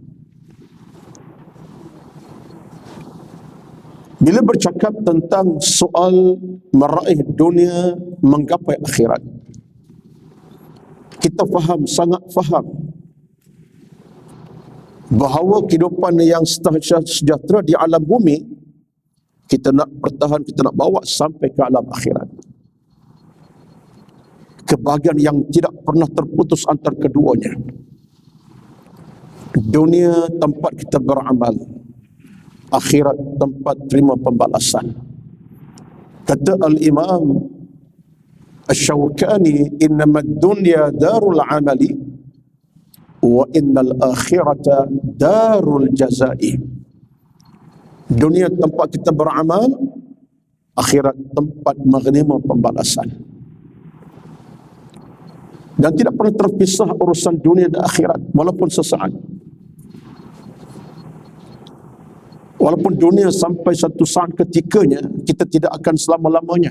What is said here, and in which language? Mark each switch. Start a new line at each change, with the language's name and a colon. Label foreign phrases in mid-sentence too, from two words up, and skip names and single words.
Malay: Bila bercakap tentang soal meraih dunia, menggapai akhirat, kita faham, sangat faham, bahawa kehidupan yang sejahtera di alam bumi, kita nak pertahan, kita nak bawa sampai ke alam akhirat. Kebahagiaan yang tidak pernah terputus antara keduanya. Dunia tempat kita beramal, akhirat tempat terima pembalasan.
Arabic: Kata Al-Imam Asy-Syaukani, إنما الدنيا دار العمل وإن الآخرة دار الجزاء.
Malay: Dunia tempat kita beramal, akhirat tempat menerima pembalasan. Dan tidak pernah terpisah urusan dunia dan akhirat, walaupun sesaat. Walaupun dunia sampai satu saat ketikanya, kita tidak akan selama-lamanya.